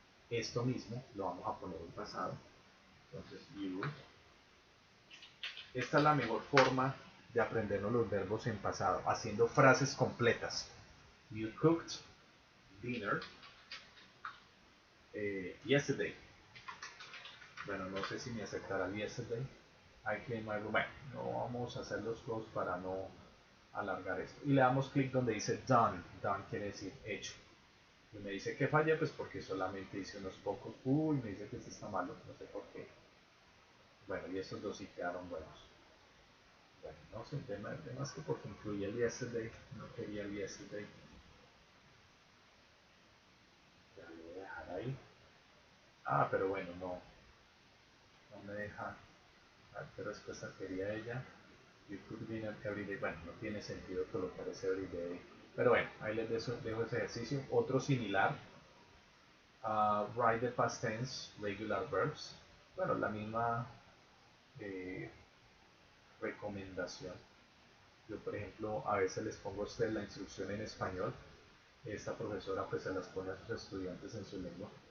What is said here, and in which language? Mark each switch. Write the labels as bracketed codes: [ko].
[es] Esto mismo lo vamos a poner en pasado, entonces you. Esta es la mejor forma de aprendernos los verbos en pasado, haciendo frases completas. [en] You cooked dinner yesterday. [es] Bueno, no sé si me aceptará el yesterday. [en] I cleaned my room. [es] Bueno, no vamos a hacer los dos para no alargar esto. Y le damos clic donde dice done. Done quiere decir hecho. Y me dice que falla, pues porque solamente hice unos pocos. Uy, me dice que este está malo, no sé por qué. Bueno, y estos dos sí quedaron buenos. Bueno, no sé, más que porque incluía el yesterday, no quería el yesterday. Ya lo voy a dejar ahí. Pero bueno, no me deja. ¿Qué respuesta quería ella? [en] You could be an everyday. [es] Bueno, no tiene sentido colocar ese everyday. Pero bueno, ahí les dejo ese ejercicio. Otro similar. [en] Write the past tense regular verbs. [es] Bueno, la misma eh, recomendación. Yo, por ejemplo, a veces les pongo a ustedes la instrucción en español. Esta profesora pues se las pone a sus estudiantes en su lengua.